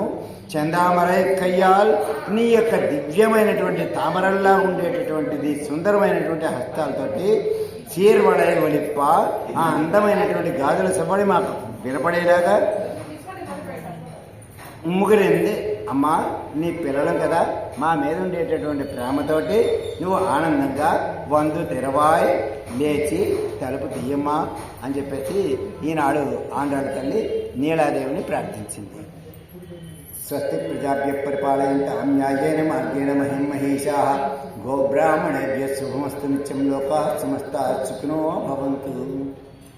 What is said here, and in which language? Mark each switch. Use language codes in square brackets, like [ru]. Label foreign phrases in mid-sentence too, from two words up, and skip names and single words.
[ta] சந்தாமரைக் கையால், [te] నీ యొక్క దివ్యమైనటువంటి తామరల్లా ఉండేటటువంటిది సుందరమైనటువంటి హస్తాలతోటి [ta] சீர்வளை ஒலிப்ப, [te] ఆ అందమైనటువంటి గాజుల సబడి మాకు వినపడేలాగా ముగ్గురింది. అమ్మా నీ పిల్లలం కదా, మా మీద ఉండేటటువంటి ప్రేమతోటి నువ్వు ఆనందంగా [ta] வந்து திறவாய், [te] లేచి తలుపు తీయమ్మా అని చెప్పేసి ఈనాడు ఆండాళ్ళ తల్లి నీలాదేవిని ప్రార్థించింది. [sa] స్వస్తి ప్రజాభ్య పరిపాలయంతాం న్యాయేన మార్గేణ మహిం మహేషాః గోబ్రాహ్మణేభ్యః శుభమస్తు నిత్యం లోకాః సమస్తాః సుఖినో భవంతు.